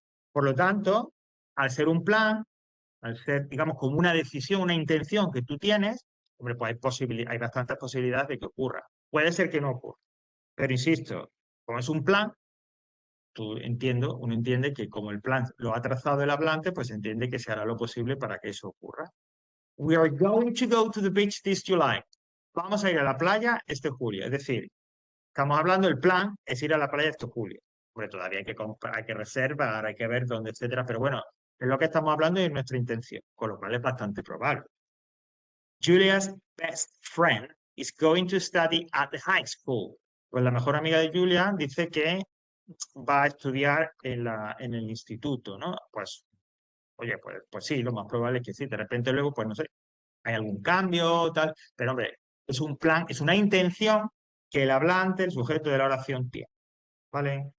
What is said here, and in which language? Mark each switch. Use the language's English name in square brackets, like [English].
[Spanish] Por lo tanto, al ser un plan, al ser, digamos, como una decisión, una intención que tú tienes, hombre, pues hay bastantes posibilidades de que ocurra. Puede ser que no ocurra. Pero insisto, como es un plan, uno entiende que como el plan lo ha trazado el hablante, pues entiende que se hará lo posible para que eso ocurra. [English] We are going to go to the beach this July. [Spanish] Vamos a ir a la playa este julio. Es decir, estamos hablando del plan, es ir a la playa este julio. Hombre, todavía hay que comprar, hay que reservar, hay que ver dónde, etcétera. Pero bueno, es lo que estamos hablando y es nuestra intención, con lo cual es bastante probable. [English] Julia's best friend is going to study at the high school. [Spanish] Pues la mejor amiga de Julia dice que va a estudiar en el instituto, ¿no? Pues, oye, pues sí, lo más probable es que sí. De repente luego, pues no sé, hay algún cambio, tal. Pero hombre, es un plan, es una intención que el hablante, el sujeto de la oración tiene, ¿vale?